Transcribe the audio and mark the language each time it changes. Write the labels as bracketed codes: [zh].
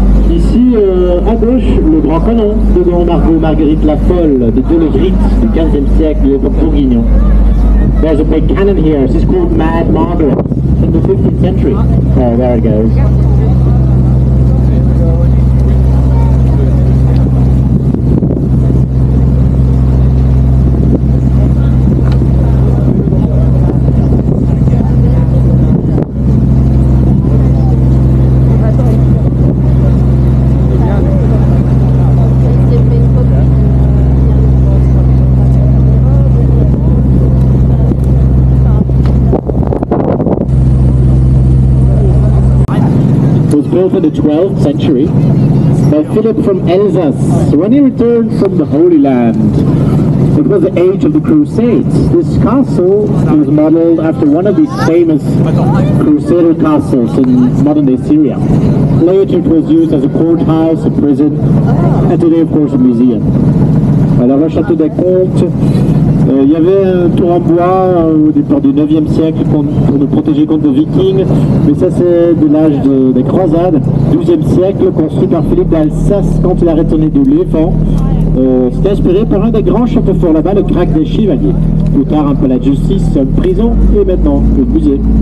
[fr] Ici, à gauche, le grand canon de Gand Margot Marguerite la Folle de Delegrit du 15e siècle de l'époque bourguignon. [en] There's a big cannon here. This is called Mad Margaret from the 15th century. Oh, there it goes. Built in the 12th century by Philip from Elsass when he returned from the Holy Land. It was the age of the Crusades. This castle was modeled after one of these famous Crusader castles in modern-day Syria. Later it was used as a courthouse, a prison, and today of course a museum. [fr] Alors le château des Comtes, il y avait un tour en bois au départ du 9e siècle pour nous protéger contre les Vikings, mais ça c'est de l'âge des croisades, 12e siècle, construit par Philippe d'Alsace quand il a retourné de Lévent. C'était inspiré par un des grands châteaux forts là-bas, le Crac des Chevaliers. Plus tard un palais de justice, une prison et maintenant un musée.